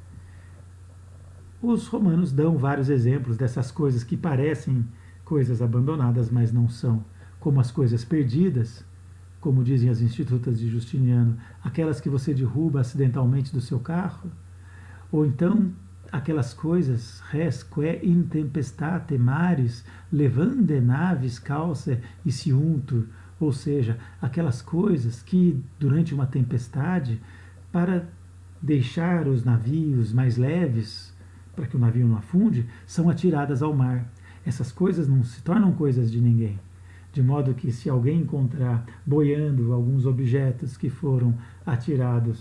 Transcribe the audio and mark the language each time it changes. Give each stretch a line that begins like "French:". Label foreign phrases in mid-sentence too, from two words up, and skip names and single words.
Portuguese: Os romanos dão vários exemplos dessas coisas que parecem coisas abandonadas, mas não são, como as coisas perdidas, como dizem as institutas de Justiniano, aquelas que você derruba acidentalmente do seu carro, ou então aquelas coisas,
Latin: res quae in tempestate maris levande navis causa e ciuntur,
Portuguese: ou seja, aquelas coisas que, durante uma tempestade, para deixar os navios mais leves, para que o navio não afunde, são atiradas ao mar. Essas coisas não se tornam coisas de ninguém. De modo que, se alguém encontrar boiando alguns objetos que foram atirados